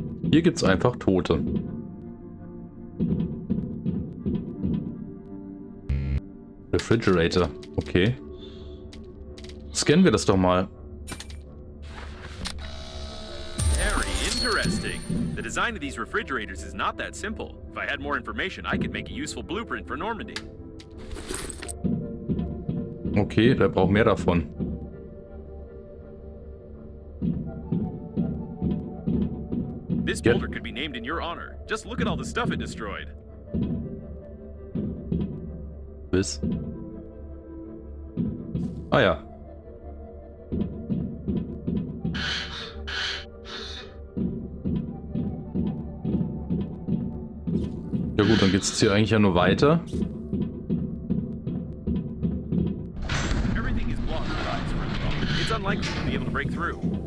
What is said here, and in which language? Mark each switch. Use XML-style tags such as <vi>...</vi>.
<de>Hier gibt's einfach Tote. Refrigerator. Okay. Scannen wir das doch mal.</de> <en>Very interesting. The design of these refrigerators is not that simple. If I had more information, I could make a useful blueprint for Normandy.</en> <de>Okay, der braucht mehr davon.</de> <en>This boulder could be named in your honor. Just look at all the stuff it destroyed.</en> <de>Bis. Ah ja. Ja gut, dann geht's jetzt hier eigentlich ja nur weiter.</de> <en>Everything is blocked with ice for the moment. It's unlikely to be able to break through.</en>